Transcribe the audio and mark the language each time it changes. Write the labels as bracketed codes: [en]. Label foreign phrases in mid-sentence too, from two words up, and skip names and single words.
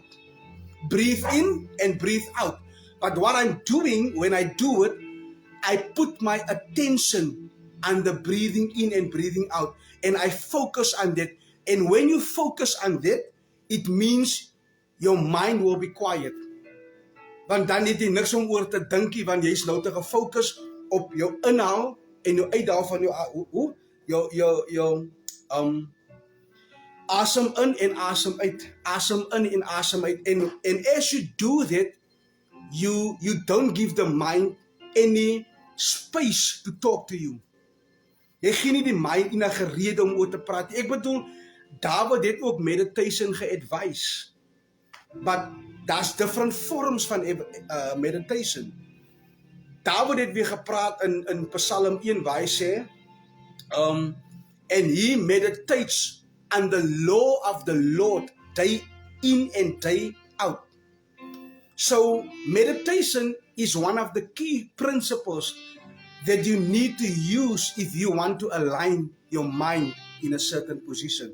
[en] Breathe in and breathe out. But what I'm doing when I do it, I put my attention on the breathing in and breathing out. And I focus on that. And when you focus on that, it means your mind will be quiet. [af] Want dan het jy niks om oor te dink nie, want jy is nou te gefocus op jou inhaal en jou uithaal van jou asem in en asem uit, asem in en asem uit. [en] And as you do that, you don't give the mind any space to talk to you. [af] Jy gee nie die mind enige rede om oor te praat. Ek bedoel, David het ook [en] meditation ge-advise. [af] But daar's [en] different forms [af] van meditation. David het weer gepraat in Psalm 1 waar hy sê, [en] and he meditates on the law of the Lord day in and day out. So meditation is one of the key principles that you need to use if you want to align your mind in a certain position.